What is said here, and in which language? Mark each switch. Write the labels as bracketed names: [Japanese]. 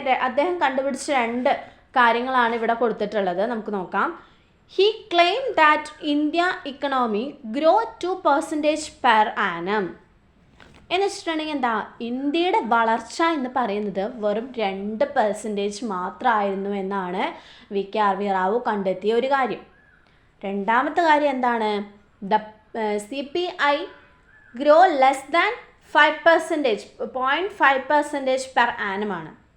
[Malayalam] അദ്ദേഹം കണ്ടുപിടിച്ച 2 കാര്യങ്ങളാണ് ഇവിടെ കൊടുത്തിട്ടുള്ളത്. നമുക്ക് നോക്കാം. [English] He claimed that India economy grow 2% per annum. [Malayalam] എന്ന് വെച്ചിട്ടുണ്ടെങ്കിൽ എന്താ, ഇന്ത്യയുടെ വളർച്ച എന്ന് പറയുന്നത് വെറും 2% മാത്രമായിരുന്നു എന്നാണ് VKRV റാവു കണ്ടെത്തിയ ഒരു കാര്യം. രണ്ടാമത്തെ കാര്യം എന്താണ്? [English] The CPI grow less than 5%, 0.5% per ആനമാണ്.